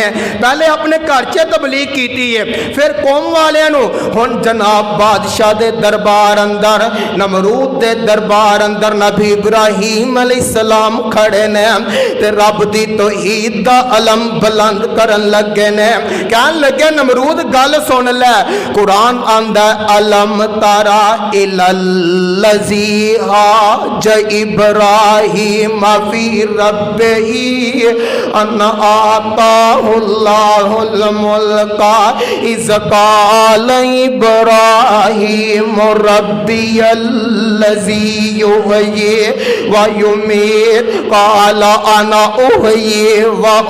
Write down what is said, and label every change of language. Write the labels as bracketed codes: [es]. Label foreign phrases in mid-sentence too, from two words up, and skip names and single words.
[pa] پہلے اپنے گھر چ تبلیغ کی ہے، فیر قوم والے ہن جناب بادشاہ دے دربار اندر نمرود دے دربار اندر نبی ابراہیم علیہ السلام کھڑے نے تے رب دی توحید دا علم بلند کرن لگے نے. کہن لگے نمرود گل سن لے، قرآن آندا [ar] ألم تر إلى الذي حاج إبراهيم في ربه أن آتاه الله الملك إذ قال إبراهيم ربي الذي يحيي ويميت قال أنا أحيي و